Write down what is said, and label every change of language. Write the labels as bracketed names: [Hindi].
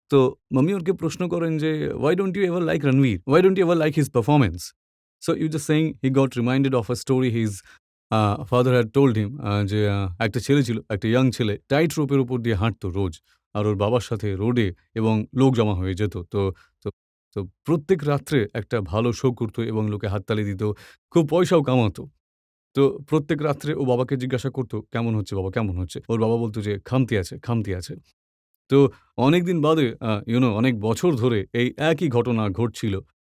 [Bangla] তো মাম্মি ওকে প্রশ্ন করেন যে, [English] "Why don't you ever like Ranveer? Why don't you ever like his performance?" So you just saying he got reminded of a story his father had told him, [Bangla] যে একটা ছেলে ছিল, একটা young ছেলে টাইট রোপের উপর দিয়ে হাঁটতো রোজ। আর ওর বাবার সাথে রোডে এবং লোক জমা হয়ে যেত। তো তো প্রত্যেক রাত্রে একটা ভালো শো করতো এবং লোকে হাততালি দিত। খুব পয়সাও কামাতো। তো প্রত্যেক রাত্রে ও বাবাকে জিজ্ঞাসা করত, "কেমন হচ্ছে বাবা, কেমন হচ্ছে?" ওর বাবা বলত যে, "খামতি আছে, খামতি আছে।" তো অনেকদিন বাদে অনেক বছর ধরে এই একই ঘটনা ঘটছিল।